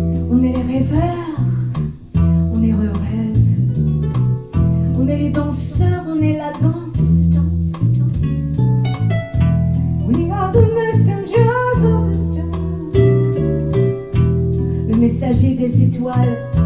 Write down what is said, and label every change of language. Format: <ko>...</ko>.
<fr>On est les rêveurs, on est rêve. On est les danseurs, on est la danse, danse, danse.</fr> <en>We are the messengers of the stars.</en> <fr>Le messager des étoiles.</fr>